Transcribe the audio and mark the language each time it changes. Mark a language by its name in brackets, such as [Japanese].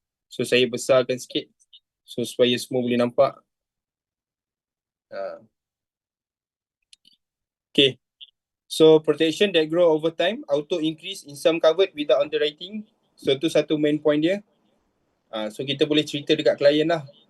[Malay] So saya besarkan sikit so supaya semua boleh nampak. Okay. [English] So protection that grow over time, auto increase in sum covered without underwriting. [Malay] So tu satu main point dia. So kita boleh cerita dekat klien lah.